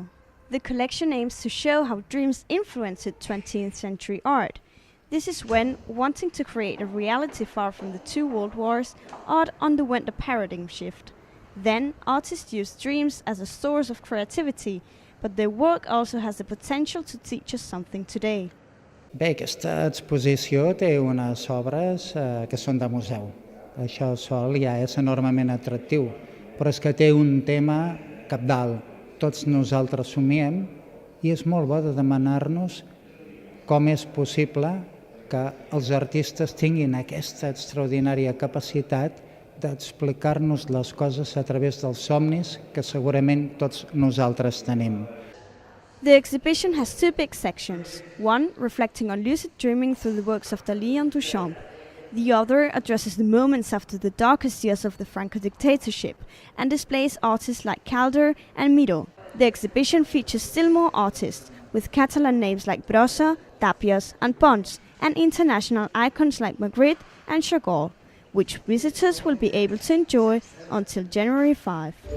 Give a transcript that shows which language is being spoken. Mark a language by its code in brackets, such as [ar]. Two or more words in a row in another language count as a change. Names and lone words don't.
[en] The collection aims to show how dreams influenced 20th century art. This is when, wanting to create a reality far from the two world wars, art underwent a paradigm shift. Then, artists used dreams as a source of creativity, but their work also has the potential to teach us something today. [ca] Bé, aquesta exposició té unes obres que són de museu. Això sol ja és enormement atractiu, però és que té un tema cabdal. Tots nosaltres somiem i és molt bo de demanar-nos com és possible que els artistes tinguin aquesta extraordinària capacitat d'explicar-nos les coses a través dels somnis que segurament tots nosaltres tenim. [en] The exhibition has two big sections, one reflecting on lucid dreaming through the works of Dalí and Duchamp. The other addresses the moments after the darkest years of the Franco dictatorship and displays artists like Calder and Miró. The exhibition features still more artists, with Catalan names like Brossa, Tapias and Pons, and international icons like Magritte and Chagall, which visitors will be able to enjoy until January 5.